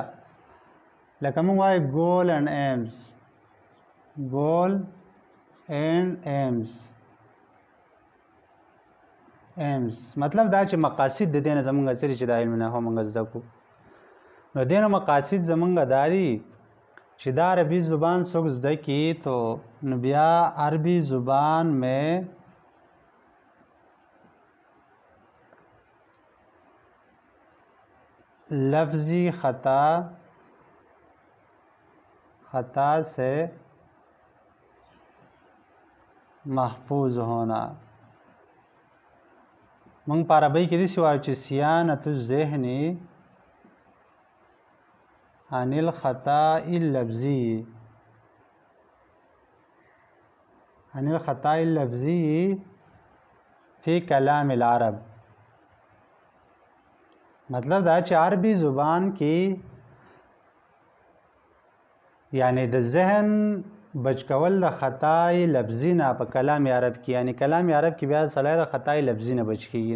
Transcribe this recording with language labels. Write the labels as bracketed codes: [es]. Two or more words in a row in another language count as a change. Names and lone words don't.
[ps] لکه موږ وایو [en] goal and aims, goal and aims [ps] مطلب دا چې مقاصد د دې نه زموږ څه دي چې د علم نحو موږ زده کړو. نو دې نه مقاصد زموږ دا دي چې دا [ur] عربي زبان څوک زده کړي تو نو بیا عربي زبان میں لفظی خطا سے محفوظ ہونا. [ps] موږ په عربی کې داسې وایو چې [ar] صیانة الذهن عن الخطأ اللفظي فی کلام العرب. مطلب دا چې عربي زبان کې یعنی د ذهن بچ کول د خطای لفظي نه په کلام عرب کې، یعنی کلام عرب کې بیا سړی د خطای لفظي نه بچ کېږي.